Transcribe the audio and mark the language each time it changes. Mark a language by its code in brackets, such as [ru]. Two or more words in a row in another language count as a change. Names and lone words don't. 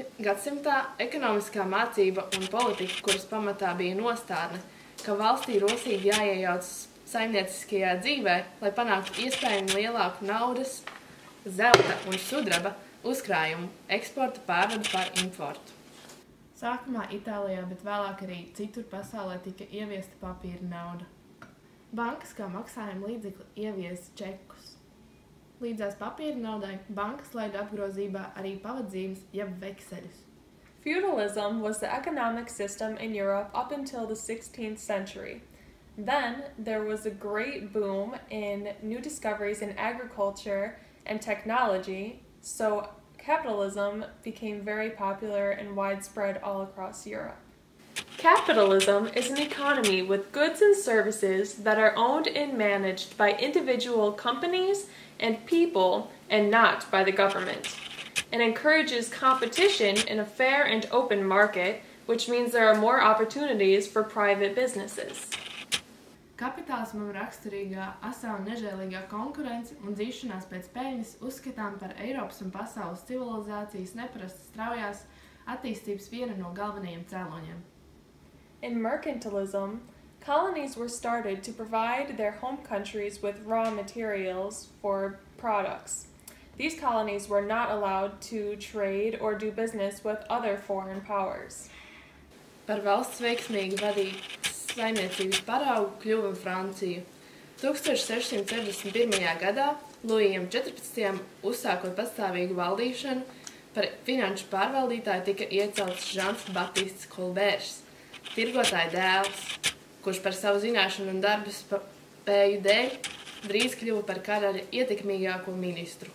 [lv] gadsimtā ekonomiskā mācība un politika, kuras pamatā bija nostādne, ka valstī rosīgi jāiejaucas saimnieciskajā dzīvē, lai panāktu iespējami lielāku naudas, zelta un sudraba uzkrājumu, eksporta pārvadu par importu. Sākumā Itālijā, bet vēlāk arī citur pasaulē tika ieviesta papīra nauda. Bankas kā maksājuma līdzekli ieviesa čekus. Līdzās papīra naudai bankas laida apgrozībā arī pavadzības jeb vekseļus. [en] Feudalism was the economic system in Europe up until the 16th century. Then there was a great boom in new discoveries in agriculture and technology, so capitalism became very popular and widespread all across Europe. Capitalism is an economy with goods and services that are owned and managed by individual companies and people and not by the government. It encourages competition in a fair and open market, which means there are more opportunities for private businesses. [lv] Kapitālismam raksturīgā asā un nežēlīgā konkurence un dzīšanās pēc peļņas uzskatām par Eiropas un pasaules civilizācijas neparasti straujās attīstības vienu no galvenajiem cēloņiem. [en] In mercantilism, colonies were started to provide their home countries with raw materials for products. These colonies were not allowed to trade or do business with other foreign powers. [lv] Par valsts veiksmīgi vadīt saimniecības paraugu kļuva Francija. 1661. gadā Luijam 14. uzsākot pastāvīgu valdīšanu, par finanšu pārvaldītāju tika iecelts Žans Baptists Kolbērs, tirgotāja dēls, kurš par savu zināšanu un darba spēju dēļ drīz kļuva par karaļa ietekmīgāko ministru.